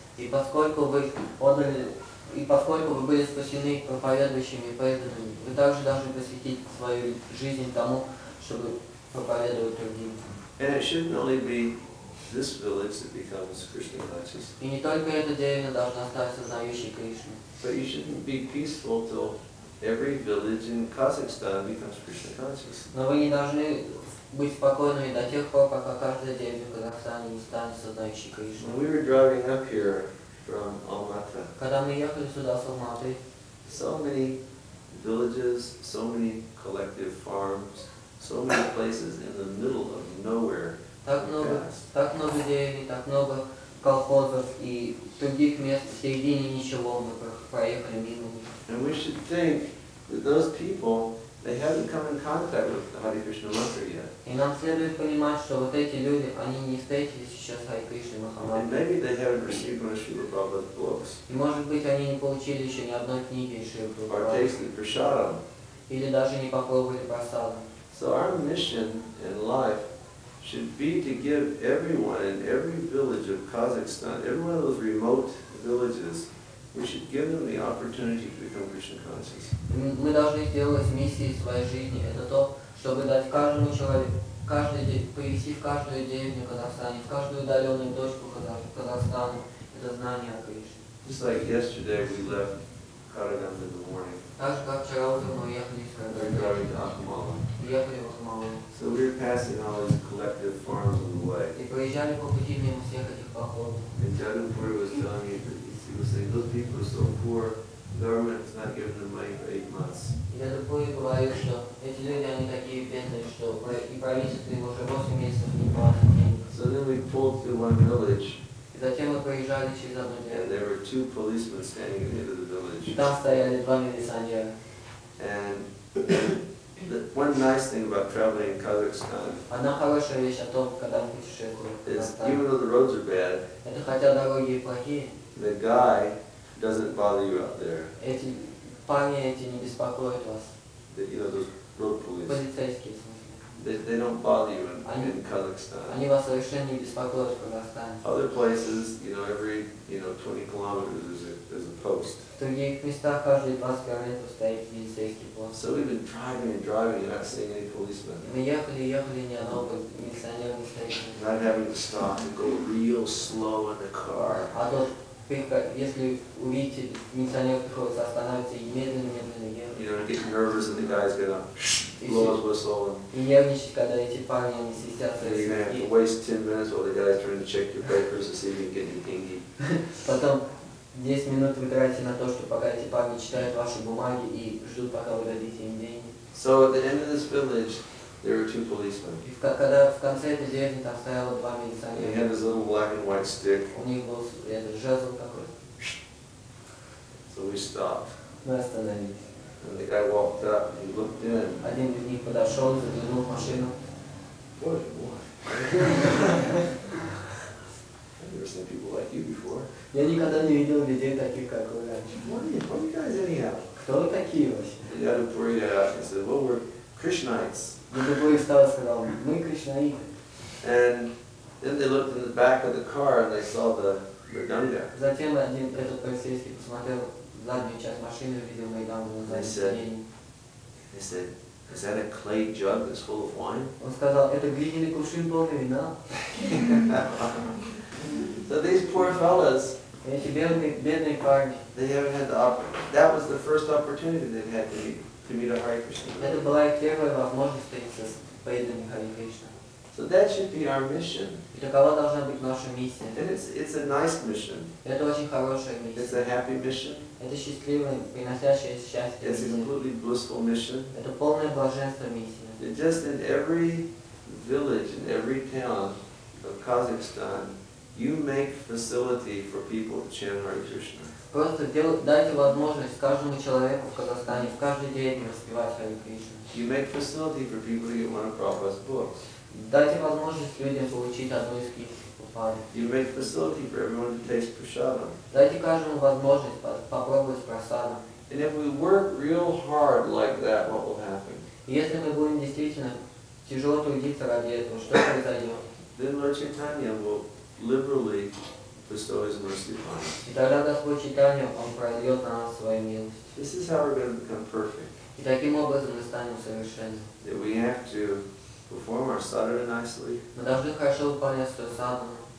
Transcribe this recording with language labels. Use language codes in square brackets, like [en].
[ru] И поскольку вы были спасены проповедующими и преданными, вы также должны посвятить свою жизнь тому, чтобы проповедовать другим. [en] And it shouldn't only be this village that becomes Krishna conscious. [ru] И не только эта деревня должна стать сознающей Кришну. [en] But you shouldn't be peaceful till every village in Kazakhstan becomes Krishna conscious. [ru] Но вы не должны быть спокойными до тех пор, пока каждая деревня в Казахстане не станет сознающей Кришну. [en] When we were driving up here from Almaty, [ru] Когда мы ехали сюда с Алматы, [en] so many villages, so many collective farms, so many places in the middle of nowhere. [ru] так много деревень, так много колхозов и других мест в середине ничего мы проехали мимо. [en] And we should think that those people, they haven't come in contact with the Hare Krishna mantra yet. [ru] И нам следует понимать, что вот эти люди, они не встретились еще с Харе Кришной [en] And [ru] Махамантрой. [en] maybe they haven't received one of Srila Prabhupada's books, [ru] И может быть они не получили еще ни одной книги из Шрилы [en] or [ru] Прабхупады, [en] tasted prasadam. [ru] или даже не попробовали просаду. [en] So our mission in life should be to give everyone in every village of Kazakhstan, every one of those remote villages, we should give them the opportunity to become Krishna conscious. [ru] Мы должны сделать миссией своей жизни. Это то, чтобы дать каждому человеку, привести в каждую деревню в Казахстане, в каждую удаленную точку Казахстана это знание о Кришне. [en] Just like yesterday we left Karanam in the morning. [ru] Так же, как вчера утром мы ехали из [en] We're driving to Akamala. [ru] ехали в Ахмалу. [en] So we were passing all these collective farms on the way. [ru] И проезжали по пути мимо всех этих походов. [en] And Jadavpur was telling me that he was saying those people are so poor, the government has not given them money for 8 months. [ru] И Jadavpur говорил, что эти люди, они такие бедные, что и правительство им уже 8 месяцев не платит денег. [en] So then we pulled through one village. [ru] И затем мы проезжали через одну [en] And there were 2 policemen standing at the end of the village. [ru] И там стояли 2 милиционера. [en] And one nice thing about traveling in Kazakhstan [ru] Одна хорошая вещь о том, когда мы путешествуем в [en] is [ru] Казахстане, [en] even though the roads are bad, [ru] это хотя дороги и плохие, [en] the guy doesn't bother you out there. [ru] эти парни эти не беспокоят вас. [en] You know, those road police. [ru] Полицейские, в смысле. [en] They don't bother you in Kazakhstan. [ru] Они вас совершенно не беспокоят в Казахстане. [en] Other places, every 20 kilometers is a post. [ru] В других местах каждые 20 километров стоит милицейский пост. [en] So we've been driving and driving and not seeing any policemen. [ru] Мы ехали, ни одного милиционера не встретили. [en] Not having to stop and go real slow in the car. [ru] А то, если увидите, милиционер приходится останавливаться и медленно ехать. [en] Get nervous and the guy's gonna blow his whistle [ru] И нервничать, когда эти парни не свистят. [en] and you're gonna have to waste 10 minutes while the guy's trying to check your papers to see if you can get any dingy. [ru] Потом 10 минут вы тратите на то, что пока эти парни читают ваши бумаги и ждут, пока вы дадите им деньги. [en] So at the end of this village, there were 2 policemen. [ru] И когда в конце этой деревни там стояло 2 [en] And he [ru] милиционера. [en] had this little black and white stick. [ru] У них был этот жезл такой. [en] So we stopped. [ru] Мы остановились. [en] And the guy walked up and he looked in. [ru] Один из них подошел, заглянул в машину. [en] What? I've never seen people like you before. [ru] Я никогда не видел людей таких, как вы раньше. [en] What are you guys anyhow? [ru] Кто вы такие вообще? [en] The guy who poured it out and said, well, we're Krishnites. [ru] Другой встал и сказал, мы кришнаиты. [en] And then they looked in the back of the car and they saw the Ganga. [ru] Затем этот полицейский посмотрел в заднюю часть машины, увидел Майдану на заднем сиденье. [en] They said, is that a clay jug that's full of wine? [ru] Он сказал, это глиняный кувшин полный вина. [en] So these poor fellas, [ru] Эти бедные парни. [en] They haven't had that was the first opportunity they've had to meet a Hare Krishna. [ru] Это была их первая возможность встретиться с преданными Харе Кришна. [en] So that should be our mission. [ru] И такова должна быть наша миссия. [en] And it's a nice mission. [ru] Это очень хорошая [en] It's [ru] миссия. [en] a happy mission. [ru] Это счастливая, приносящая счастье [en] It's a [ru] миссия. [en] completely blissful mission. [ru] Это полное блаженство миссия. [en] And just in every village, in every town of Kazakhstan, you make facility for people to chant Hare Krishna. [ru] Просто дайте возможность каждому человеку в Казахстане в каждой деревне воспевать Харе Кришна. [en] You make facility for people to get one of Prabhupada's books. [ru] Дайте возможность людям получить одну из книг Прабхупады. [en] You make facility for everyone to taste prasadam. [ru] Дайте каждому возможность попробовать прасаду. [en] And if we work real hard like that, what will happen? [ru] И если мы будем действительно тяжело трудиться ради этого, что произойдет? [en] Then Lord Chaitanya will liberally bestow His mercy upon us. [ru] И тогда Господь Чайтанья, Он прольет на нас свою милость. [en] This is how we're going to become perfect. [ru] И таким образом мы станем совершенны. [en] That we have to perform our sadhana nicely. [ru] Мы должны хорошо выполнять свою садхану,